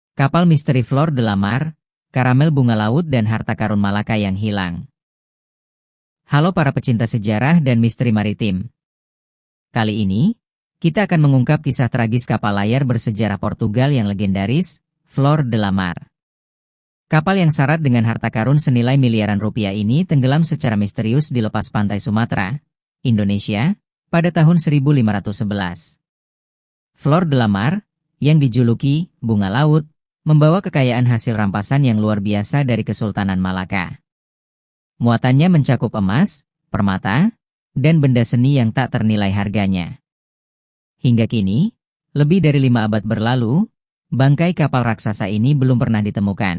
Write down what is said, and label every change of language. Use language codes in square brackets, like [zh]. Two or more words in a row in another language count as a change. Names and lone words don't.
[id] Kapal misteri Flor de la Mar, karamel bunga laut dan harta karun Malaka yang hilang. Halo para pecinta sejarah dan misteri maritim. Kali ini, kita akan mengungkap kisah tragis kapal layar bersejarah Portugal yang legendaris, Flor de la Mar. Kapal yang syarat dengan harta karun senilai miliaran rupiah ini tenggelam secara misterius di lepas pantai Sumatera, Indonesia, pada tahun 1511. Flor de la Mar, yang dijuluki bunga laut, membawa kekayaan hasil rampasan yang luar biasa dari Kesultanan Malaka. Muatannya mencakup emas, permata, dan benda seni yang tak ternilai harganya. Hingga kini, lebih dari 5 abad berlalu, bangkai kapal raksasa ini belum pernah ditemukan.